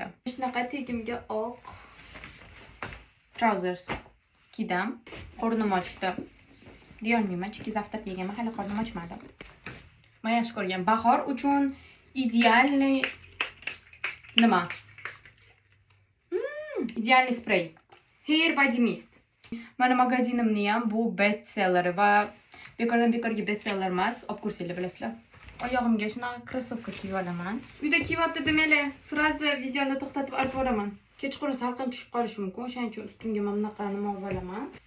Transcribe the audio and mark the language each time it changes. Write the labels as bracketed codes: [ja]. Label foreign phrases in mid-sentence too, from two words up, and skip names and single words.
[uz] Shunaqa tegimga oq trousers kiydim. Qornim ochdi. Deyolmayman, chunki zavtrak yeganman, hali qornim ochmadi. Men yaxshi ko'rgan bahor uchun idealniy nima? [en] Idealniy spray. Hair body mist. [uz] Mana magazinimni ham bu [en] best seller [uz] va bekorga [en] best seller [uz] emas, olib ko'rsanglar bilasizlar. Oyog'imga shunaqa krossovka kiyib olaman. Uyda kiyyapti demaylar, sразу videoni to'xtatib artib yuboraman. Kechqurun salqin tushib qolishi mumkin, o'shaning uchun ustimga mana bunaqa nima olib olaman.